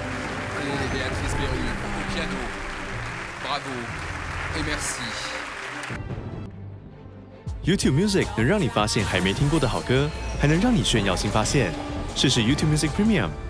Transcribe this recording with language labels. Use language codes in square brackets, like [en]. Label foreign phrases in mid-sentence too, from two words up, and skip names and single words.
[fr] Et Béatrice Berru au piano. Bravo et merci. [zh] YouTube Music 能让你发现还没听过的好歌，还能让你炫耀新发现。试试 YouTube Music Premium。